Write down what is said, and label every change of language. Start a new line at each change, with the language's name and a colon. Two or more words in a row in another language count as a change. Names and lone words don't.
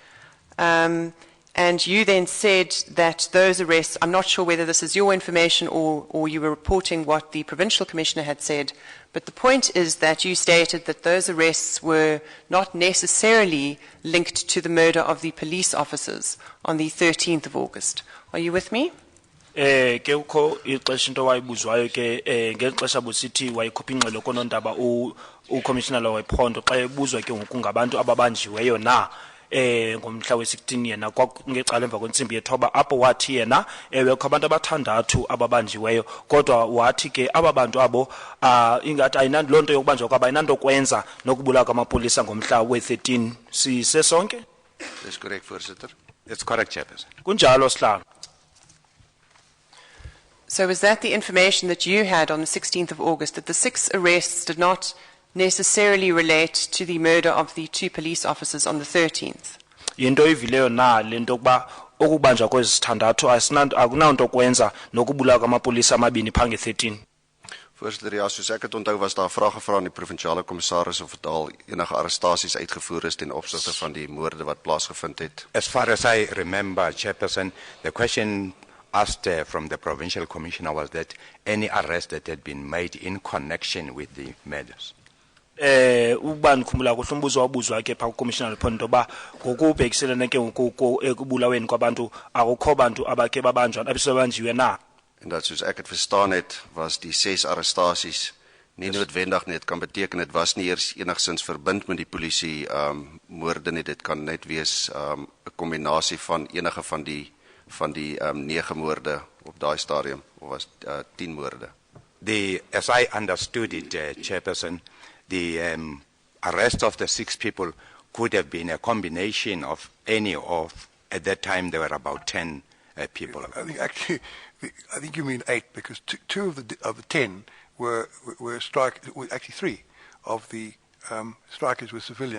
English: And you then said that those arrests, I'm not sure whether this is your information or you were reporting what the Provincial Commissioner had said, but the point is that you stated that those arrests were not necessarily linked to the murder of the police officers on the 13th of August. Are you with me?
Xhosa: Ke ukho ixesha into wayibuzwayo ke ngeli xesha busithi wayikhupha ingxelo konondaba ucommissioner wephondo xa ebuzwa ke ngoku ngabantu ababanjiweyo na ngomhla we-16 yena kwangecala emva kwentsimbi yethoba apho wathi yena ewe kho abantu abathandathu ababanjiweyo kodwa wathi ke aba bantu abo ingathi ayinanto loo nto yokubanjwa kwabo ayinanto kwenza nokubulawa kwamapolisa ngomhla we-13 sisesonke.
Afrikaans: Dis korrek, voorsitter.
English: That's correct, Chairperson.
Xhosa: Kunjalo sihlalo.
English: So was that the information that you had on the 16th of August, that the 6 arrests did not necessarily relate to the murder of the 2 police officers on the 13th?
Xhosa: Into ivileyo na lento kuba ukubanjwa kwezithandathu akunanto kwenza nokubulawa kwamapolisa amabini phange 13.
Afrikaans: Voorsitter, ja, soos ek het onthou was daar 'n vraag gevra aan die provinsiale kommissaris of dit al enige arrestasies uitgevoer is ten opsigte van die moorde wat plaasgevind het.
English: As far as I remember, Chairperson, the question asked from the provincial commissioner was that any arrest that had been made in connection with the murders.
Xhosa: Ukuba nikhumbula kuhle umbuzo wabuzwa ke pha ku-
English: commissioner report
Xhosa: into yoba ngokubhekiselene ke ekubulaweni kwabantu akukho bantu abakhe babanjwa abesebanjiwe na.
Afrikaans: En dat soos ek het verstaan het, was die 6 arrestasies nie noodwendig nie. Dit kan beteken dit was nie eers enigsins verbind met die polisie moorde nie. Dit kan net wees 'n kombinasie van enige van die 9 moorde op daai stadium, of was 10 moorde.
English: As I understood it, Chairperson, the arrest of the 6 people could have been a combination of any of, at that time there were about 10 people. I think you mean 8, because two of the 10 were actually 3 of the strikers were civilian.